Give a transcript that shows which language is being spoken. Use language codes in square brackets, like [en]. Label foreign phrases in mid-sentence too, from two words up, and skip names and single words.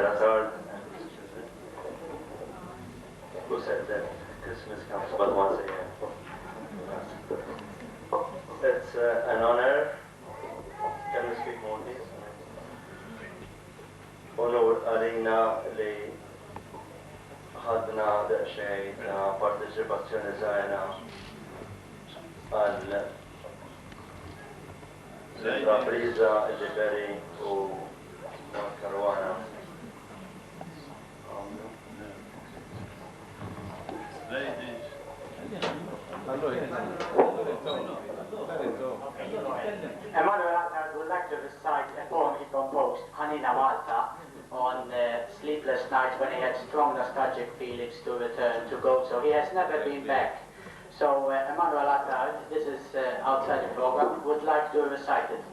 [en] Attard, who said that Christmas comes but once a year. It's an honor. Can we speak more, please? [mt] Onur għalina li ħadna daqsxejn ta' parteċipazzjoni żgħira għal l-intrapriża Ġiferi u Caruana. [en] Emmanuel Attard would like to recite a poem he composed, Hanina Malta, on sleepless nights when he had strong nostalgic feelings to return to Gozo. He has never been back. So Emmanuel Attard, this is outside the program, would like to recite it.